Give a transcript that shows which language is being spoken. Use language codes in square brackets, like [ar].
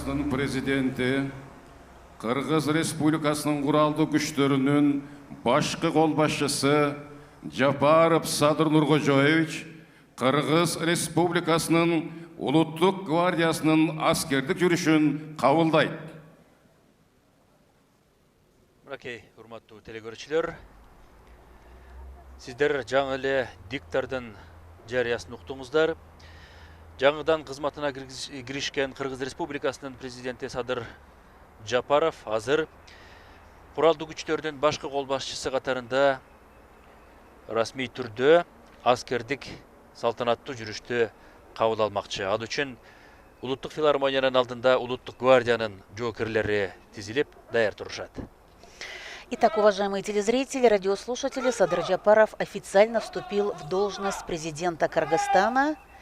[ky] Президенті Қырғыз Республикасының құралды күштерінің башқы қолбасшысы Жапаров Садыр Нуркожоевич Қырғыз Республикасының Улуттук гвардиясының аскердік жүрішін қабылдайды. Мынакей, урматтуу телекөрүүчүлөр, сиздер жаңы эле диктардын жарыясын уктуңуздар. Жаңыдан кызматына киришкен Кыргыз Республикасынын президенти Садыр Жапаров азыр куралдуу күчтөрдүн башкы кол башчысы катарында расмий түрдө аскердик салтанаттуу жүрүштү кабыл алмакчы. Ал үчүн Улуттук филармониянын алдында Улуттук гвардиянын жоокерлери тизилип даяр турушат. [ru] Итак, уважаемые телезрители, радиослушатели, Садыр Жапаров официально вступил в должность президента Кыргызстана.